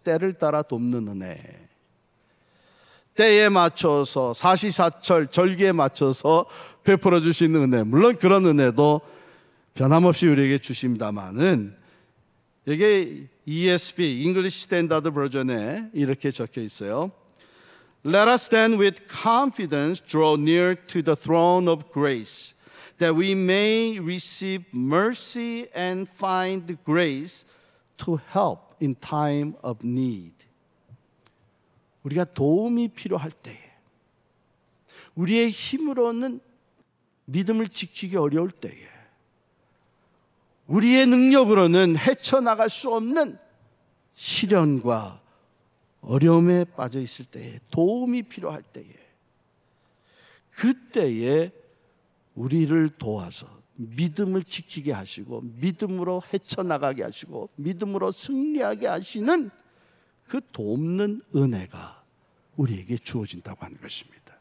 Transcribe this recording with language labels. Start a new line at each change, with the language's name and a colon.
Korean: 때를 따라 돕는 은혜. 때에 맞춰서 사시사철 절기에 맞춰서 베풀어 주시는 은혜. 물론 그런 은혜도 변함없이 우리에게 주십니다만은 이게 ESV English Standard Version에 이렇게 적혀 있어요.
English: Let us then with confidence draw near to the throne of grace, that we may receive mercy and find grace to help in time of need.
Korean: 우리가 도움이 필요할 때에, 우리의 힘으로는 믿음을 지키기 어려울 때에, 우리의 능력으로는 헤쳐나갈 수 없는 시련과 어려움에 빠져 있을 때에, 도움이 필요할 때에, 그때에 우리를 도와서 믿음을 지키게 하시고 믿음으로 헤쳐나가게 하시고 믿음으로 승리하게 하시는 그 돕는 은혜가 우리에게 주어진다고 하는 것입니다.